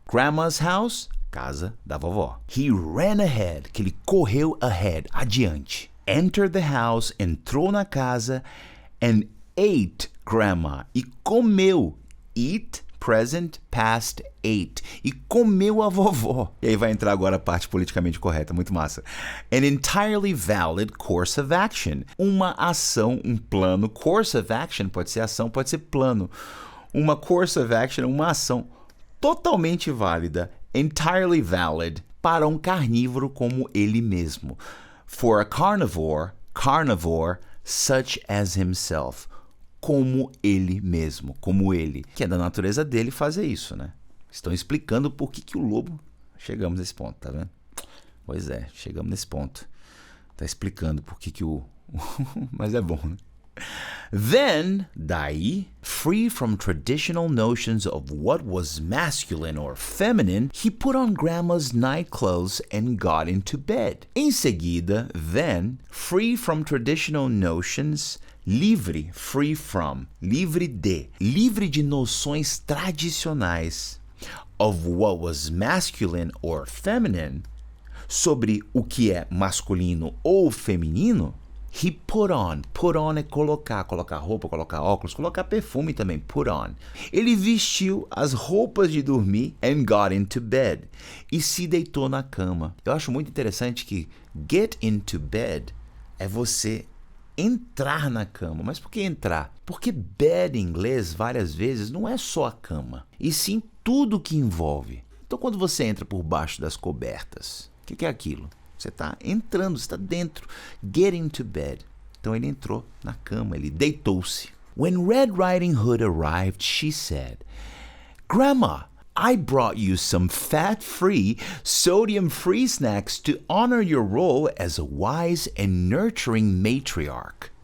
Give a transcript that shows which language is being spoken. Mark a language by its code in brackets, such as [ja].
[pt] Grandma's house, casa da vovó. [en] He ran ahead, [pt] que ele correu ahead, adiante. [en] Entered the house, [pt] entrou na casa, [en] and ate grandma, [pt] e comeu. Eat, present, past, ate. E comeu a vovó. E aí vai entrar agora a parte politicamente correta, muito massa. [en] An entirely valid course of action. [pt] Uma ação, um plano. Course of action pode ser ação, pode ser plano. Uma course of action, uma ação totalmente válida, [en] entirely valid, [pt] para um carnívoro como ele mesmo. [en] For a carnivore, such as himself. [pt] Como ele mesmo, como ele, que é da natureza dele fazer isso, né? Estão explicando por que o lobo... Chegamos nesse ponto, tá vendo? Pois é, chegamos nesse ponto. Tá explicando por que o... Mas é bom, né? [en] Then, daí, free from traditional notions of what was masculine or feminine, he put on grandma's night clothes and got into bed. [pt] Em seguida, then, [en] free from traditional notions... [pt] Livre, free from, livre de noções tradicionais [en] of what was masculine or feminine, [pt] sobre o que é masculino ou feminino, he put on é colocar roupa, colocar óculos, colocar perfume também, put on. Ele vestiu as roupas de dormir [en] and got into bed, [pt] e se deitou na cama. Eu acho muito interessante que get into bed é você entrar na cama. Mas por que entrar? Porque bed em inglês, várias vezes, não é só a cama, e sim tudo que envolve. Então, quando você entra por baixo das cobertas, o que é aquilo? Você está entrando, você está dentro. Get into bed. Então, ele entrou na cama, ele deitou-se. [en] When Red Riding Hood arrived, she said, Grandma, I brought you some fat-free, sodium-free snacks to honor your role as a wise and nurturing matriarch.